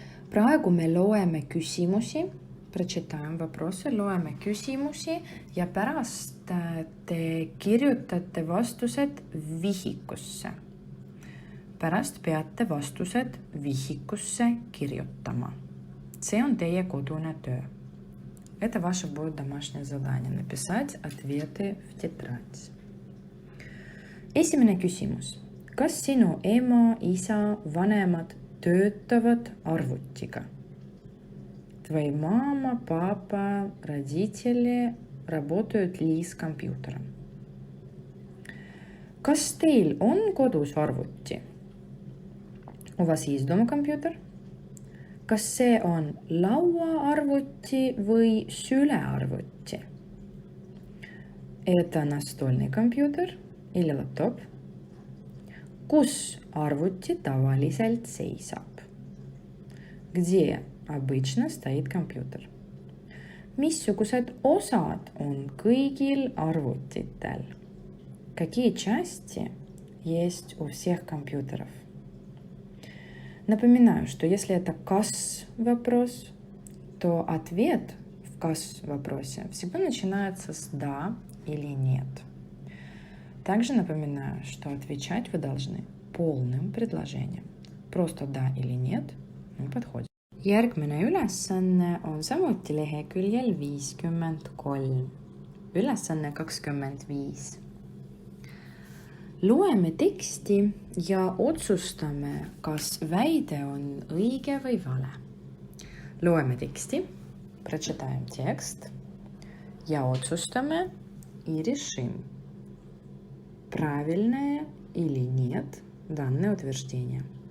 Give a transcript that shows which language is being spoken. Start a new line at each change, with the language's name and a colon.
Estonian: Praegu me loeme küsimusi.
Russian: Прочитаем вопросы,
Estonian: loeme küsimusi ja pärast te kirjutate vastused vihikusse. Pärast peate vastused vihikusse kirjutama. See on teie kodune töö.
Russian: Это ваше будет домашнее задание. Написать ответы в тетрадь.
Estonian: Esimene küsimus. Kas sinu ema, isa, vanemad töötavad arvutiga?
Russian: Твои мама, папа, родители работают ли с компьютером?
Estonian: Kas teil on kodus arvuti?
Russian: У вас есть дома компьютер?
Estonian: Kas see on lauaarvuti või sülearvuti?
Russian: Это настольный компьютер или лаптоп?
Estonian: Kus arvuti tavaliselt seisab?
Russian: Где обычно стоит компьютер?
Estonian: Missugused osad on kõigil arvutitel?
Russian: Какие части есть у всех компьютеров? Напоминаю, что если это kas вопрос, то ответ в kas вопросе всегда начинается с да или нет. Также напоминаю, что отвечать вы должны полным предложением. Просто да или нет не подходит.
Estonian: Järgmine ülesanne on samuti leheküljel 53. Ülesanne 25. Loeme teksti ja otsustame, kas väide on õige või vale. Loeme teksti,
Russian: прочитаем текст
Estonian: ja otsustame
Russian: и решим, правильное или нет данное утверждение.